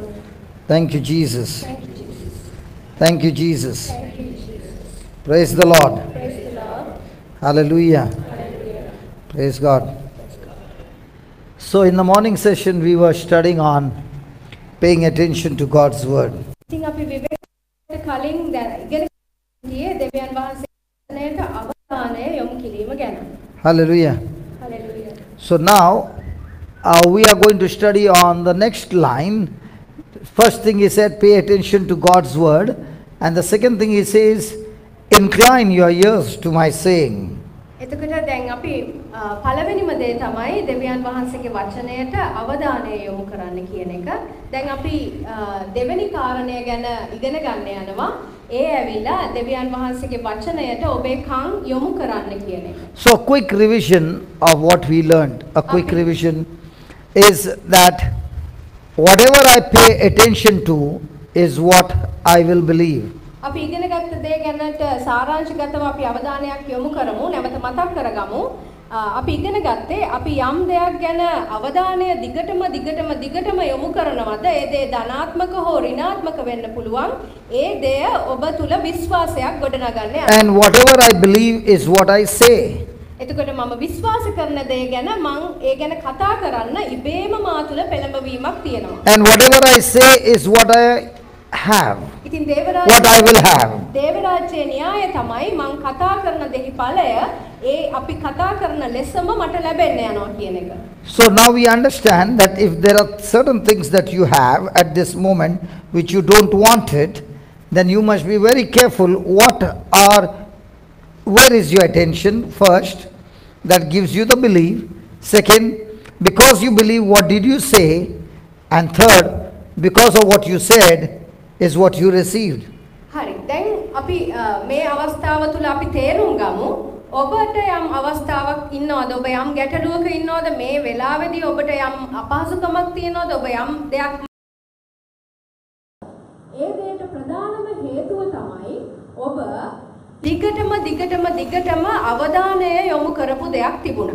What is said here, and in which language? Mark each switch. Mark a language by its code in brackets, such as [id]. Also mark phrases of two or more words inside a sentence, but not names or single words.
[en] Thank you, Jesus. Thank you, Jesus. Thank you, Jesus. Thank you, Jesus. Praise the Lord. Praise the Lord. Hallelujah. Hallelujah. Praise God. So, in the morning session, we were studying on paying attention to God's word. [si] ඉතින් අපි විවේක කලින් ඉගෙන ගියේ දෙවියන් වහන්සේට අවධානය යොමු කිරීම ගැන. [en] Hallelujah. Hallelujah. So, now we are going to study on the next line. First thing he said, pay attention to God's word. And the second thing he says, incline your ears to my saying. [si] එතකොට දැන් අපි පළවෙනිම දේ තමයි දෙවියන් වහන්සේගේ වචනයට අවධානය යොමු කරන්න කියන එක. දැන් අපි දෙවෙනි කාරණය ගැන ඉගෙන ගන්න යනවා. ඒ ඇවිල්ලා දෙවියන් වහන්සේගේ වචනයට ඔබේ කන් යොමු කරන්න කියන එක. [en] So a quick revision of what we learned. A quick revision is that whatever I pay attention to is what I will believe. [si] අපි ඉගෙන ගත්ත දේ ගැනට සාරාංශගතව අපි අවධානයක් යොමු කරමු. නැවත මතක් කරගමු. අපි ඉගෙන ගත්තේ අපි යම් දෙයක් ගැන අවධානය දිගටම යොමු කරනවද ඒ දේ ධනාත්මක හෝ ඍණාත්මක වෙන්න පුළුවන්. ඒ දේ ඔබ තුල විශ්වාසයක් ගොඩනගන්න යනවා. [en] And whatever I believe is what I say. [si] එතකොට මම විශ්වාස කරන දේ ගැන මං ඒ ගැන කතා කරන්න ඉබේම මා තුල පෙළඹවීමක් තියෙනවා. [en] And whatever I say is what I have. [si] ඉතින් [en] What I will have. [si] දේවරාජ්‍යයේ න්‍යාය තමයි මං කතා කරන දෙහි ඵලය ඒ අපි කතා කරන ලෙසම මට ලැබෙන්න යනවා කියන එක. [en] So now we understand that if there are certain things that you have at this moment which you don't want it, then you must be very careful where is your attention first, that gives you the belief. Second, because you believe, what did you say? And third, because of what you said is what you received. [si] හරි. දැන් අපි මේ අවස්ථාව තුල අපි තේරුම් ගමු. ඔබට යම් අවස්ථාවක් ඉන්නවද? ඔබ යම් ගැටලුවක ඉන්නවද? මේ වෙලාවේදී ඔබට යම් අපහසුකමක් තියෙනවද? ඔබ යම් දෙයක් ඒ දෙයට ප්‍රධානම හේතුව තමයි ඔබ දිගටම අවධානය යොමු කරපු දෙයක් තිබුණා.